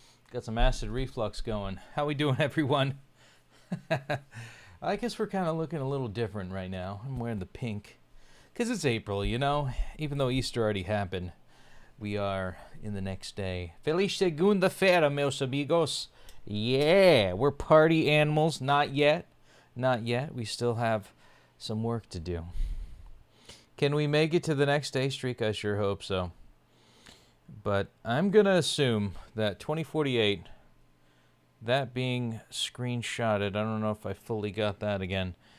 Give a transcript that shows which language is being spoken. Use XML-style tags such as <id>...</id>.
<en>Got some acid reflux going. How we doing, everyone? I guess we're kind of looking a little different right now. I'm wearing the pink. Because it's April, you know? Even though Easter already happened, we are in the next day.</en> <pt>Feliz segunda-feira, meus amigos.</pt> <en>Yeah, we're party animals. Not yet. Not yet. We still have some work to do. Can we make it to the next day streak? I sure hope so. But I'm going to assume that 2048, that being screenshotted, I don't know if I fully got that again.</en>